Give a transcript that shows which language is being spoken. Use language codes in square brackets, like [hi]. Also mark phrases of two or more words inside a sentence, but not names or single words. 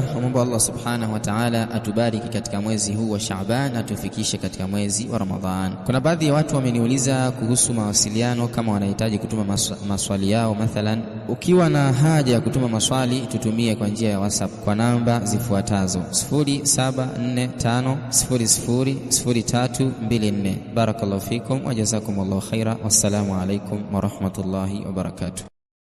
[sw] Mungu Allah [ar] سبحانه وتعالى [sw] atubariki katika mwezi huu wa Shaaban, atufikishe katika mwezi wa Ramadhan. Kuna baadhi ya watu wameniuliza kuhusu mawasiliano, kama wanahitaji kutuma maswali yao. Mathalan, ukiwa na haja ya kutuma maswali, tutumie kwa njia ya WhatsApp kwa namba zifuatazo: 0745000324. [ar] بارك الله فيكم وجزاكم الله خيرا. والسلام عليكم ورحمة الله وبركاته.